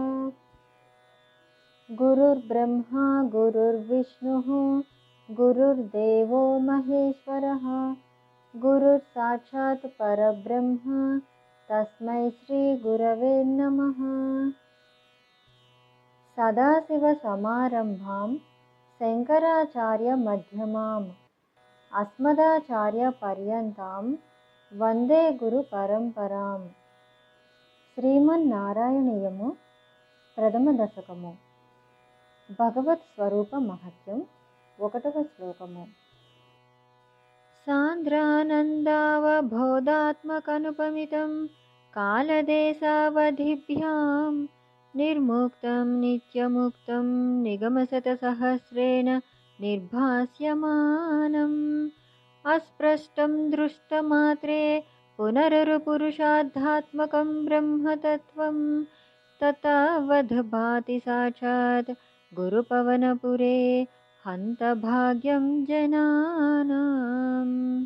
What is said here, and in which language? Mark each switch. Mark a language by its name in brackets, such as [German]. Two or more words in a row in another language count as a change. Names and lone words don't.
[Sanskrit] गुरुर्ब्रह्मा गुरुर्विष्णुः गुरुर्देवो महेश्वरः गुरुर्साक्षात् परब्रह्म तस्मै श्रीगुरवे नमः। सदाशिवसमारम्भां शङ्कराचार्यमध्यमाम् अस्मदाचार्यपर्यन्तां వందే గురు పరంపరాం. [Telugu] శ్రీమన్నారాయణీయము ప్రథమ దశకము. భగవత్ స్వరూప మహత్యం 1వ శ్లోకము. [Sanskrit] సాంద్రానందావబోధాత్మకనుపమితం కాలదేశావధిభ్యాం నిర్ముక్తం నిత్యముక్తం నిగమశతసహస్రేణ నిర్భాస్యమానం अस्पृष्टं दृष्टमात्रे पुनरुपुरुषार्थात्मकं ब्रह्मतत्त्वं ततावद्भाति साक्षात् गुरुपवनपुरे हन्तभाग्यं जनानाम्।